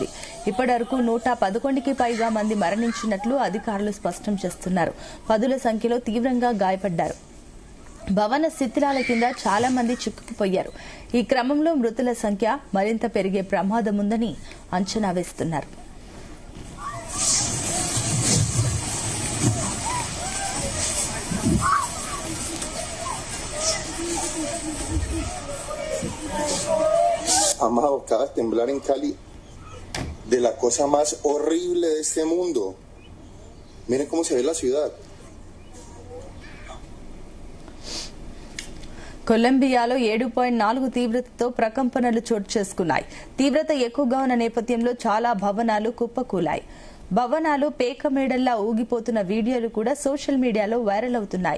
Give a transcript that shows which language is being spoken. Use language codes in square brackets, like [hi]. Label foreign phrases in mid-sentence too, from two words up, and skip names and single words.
[te] ఇప్పటివరకు 111కి పైగా మంది మరణించినట్లు అధికారులు స్పష్టం చేస్తున్నారు. పదుల సంఖ్యలో తీవ్రంగా గాయపడ్డారు. భవన శిథిలాల కింద చాలా మంది చిక్కుకుపోయారు. ఈ క్రమంలో మృతుల సంఖ్య మరింత పెరిగే ప్రమాదం ఉందని అంచనా వేస్తున్నారు. [es] Amado, acaba de temblar en Cali de la cosa más horrible de este mundo. Miren cómo se ve la ciudad. [te] కొలంబియాలో 7.4 తీవ్రతతో ప్రకంపనలు చోటు చేసుకున్నాయి. తీవ్రత ఎక్కువగా ఉన్న నేపథ్యంలో చాలా భవనాలు కుప్పకూలాయి. భవనాలు పేక మేడల్లా ఊగిపోతున్న వీడియోలు కూడా [en] social mediaలో [te] వైరల్ అవుతున్నాయి.